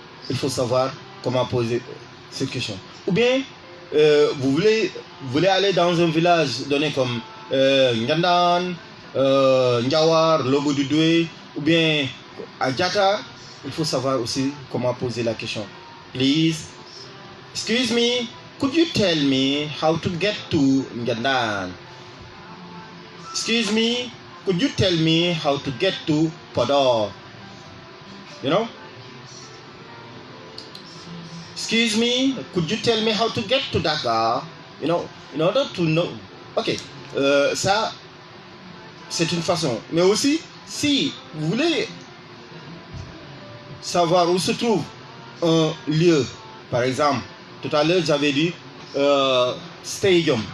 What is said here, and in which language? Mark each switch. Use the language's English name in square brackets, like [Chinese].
[French] Il faut savoir comment poser cette question. Ou bien, vous voulez aller dans un village donné comme Ngandan, Njawar, Lobo du Doué, ou bien à Djata. Il faut savoir aussi comment poser la question. [English] Please, excuse me, could you tell me how to get to Ngandan? Excuse me, could you tell me how to get to Podor? You know? Excuse me, could you tell me how to get to Dakar? You know, in order to know. [French] Ok, ça, c'est une façon. Mais aussi, si vous voulez savoir où se trouve un lieu, par exemple, tout à l'heure j'avais dit stadium.